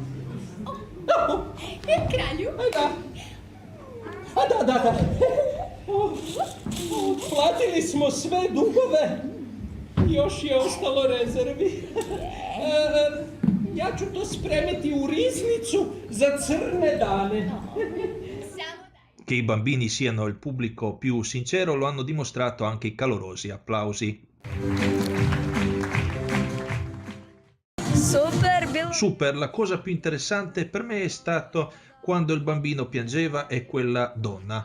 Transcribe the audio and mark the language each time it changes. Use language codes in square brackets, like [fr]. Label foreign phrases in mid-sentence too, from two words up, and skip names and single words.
[sr] Il kralju? Da. Platili smo sve dugove, još je ostalo rezervi. Ja ću to spremiti u riznicu za crne dane. [it] Che i bambini siano il pubblico più sincero lo hanno dimostrato anche i calorosi applausi. Super, la cosa più interessante per me è stato quando il bambino piangeva e quella donna.